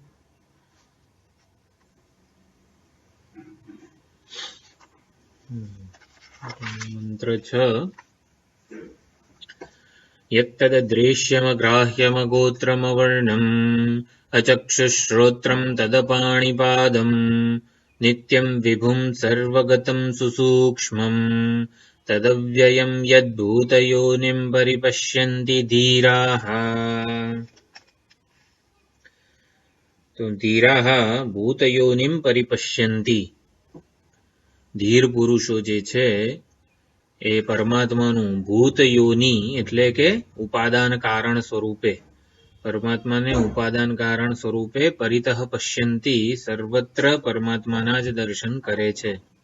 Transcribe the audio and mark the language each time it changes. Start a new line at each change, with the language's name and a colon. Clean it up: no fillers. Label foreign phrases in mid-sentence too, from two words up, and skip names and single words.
Sanskrit: मंत्र 6 यत्तदृश्यमग्राह्यमगोत्रमवर्णम् अचक्षुश्रोत्रम् तदपाणिपादम् नित्यम् विभुम् सर्वगतम् सुसूक्ष्मम् तदव्ययम् यद्भूतयोनिम् परिपश्यन्ति धीराः। तो धीराः भूतयोनिम् परिपश्यन्ति।
Gujarati: ધીર પુરુષો જે છે એ પરમાત્માનું ભૂત યોની એટલે કે ઉપાદાન કારણ સ્વરૂપે પરમાત્માને ઉપાદાન કારણ સ્વરૂપે
Sanskrit: પરિતઃ પશ્યંતી
Gujarati: સર્વત્ર પરમાત્માના જ દર્શન કરે છે.